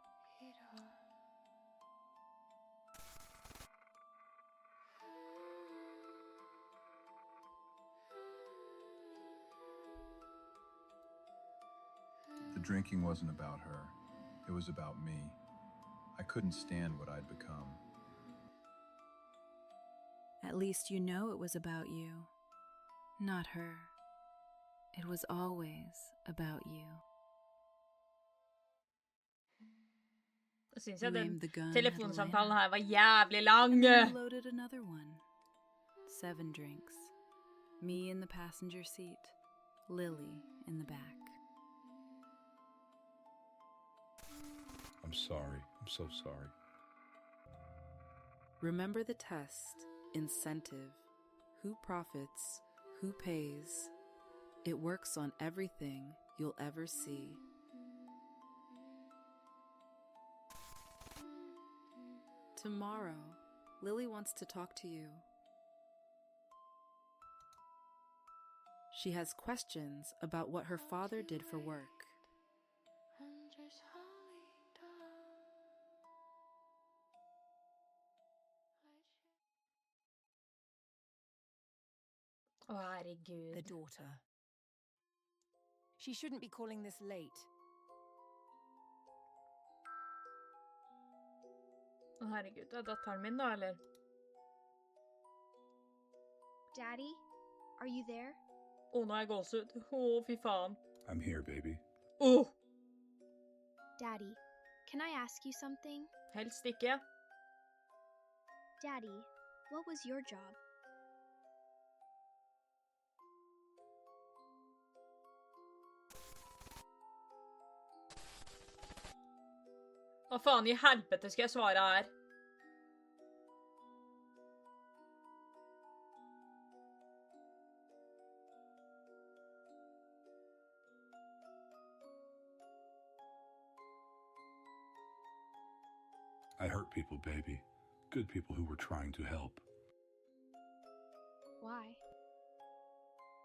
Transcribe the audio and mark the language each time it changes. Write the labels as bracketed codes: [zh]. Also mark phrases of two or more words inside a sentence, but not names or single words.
[en] The drinking wasn't about her. It was about me. I couldn't stand what I'd become. At least you know it was about you, not her. It was always about you. [no] Jeg synes jeg den [en] Aimed the gun [no] telefonsamtalen [en] at [no] her var jævlig lang. [en] And then you loaded another one. 7 drinks. Me in the passenger seat, Lily in the back. I'm sorry. I'm so sorry. Remember the test, incentive, who profits, who pays. It works on everything you'll ever see. Tomorrow, Lily wants to talk to you. She has questions about what her father did for work. [no] Å, herregud. [en] The daughter. She shouldn't be calling this late. [no] Å, herregud. Det er datteren min da, eller? [en] Daddy, are you there? [no] Å, nå er jeg gåsehud. Å, fy faen. [en] I'm here, baby. Å! Daddy, can I ask you something? [no] Helst ikke. [en] Daddy, what was your job? [no] Hva faen i helvete skal jeg svare her? [en] I hurt people, baby. Good people who were trying to help. Why?